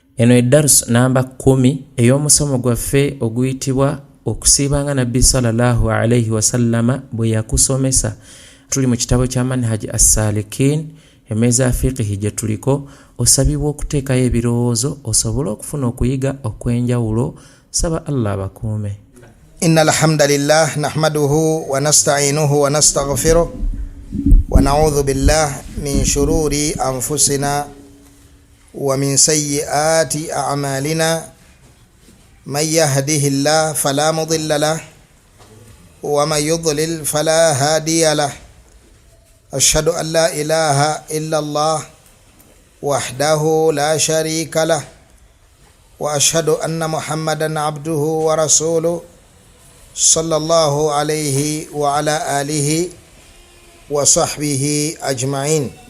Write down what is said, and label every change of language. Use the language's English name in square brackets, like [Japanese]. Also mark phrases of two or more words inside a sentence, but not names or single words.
[Ganda] Eno edarus namba 10 ey'omusomo gwaffe oguyitibwa okusiibanga Nabbi [Arabic] صلى الله عليه وسلم [Ganda] bwe yakusomesa. Tuli mu kitabo kya Manhaj as-Salikin, emeza ya fiqhi gye tuliko. Osabibwa okuteekayo ebirowoozo osobole okufuna okuyiga okwenjawulo. Saba Allah bakuume. [Arabic] إن الحمد لله نحمده ونستعينه ونستغفره ونعوذ بالله من شرور أنفسنا ومن سيئات أعمالنا. من يهده الله فلا مضل له ومن يضلل فلا هادي له. أشهد أن لا إله إلا الله وحده لا شريك له وأشهد أن محمدا عبده ورسوله صلى الله عليه وعلى آله وصحبه أجمعين.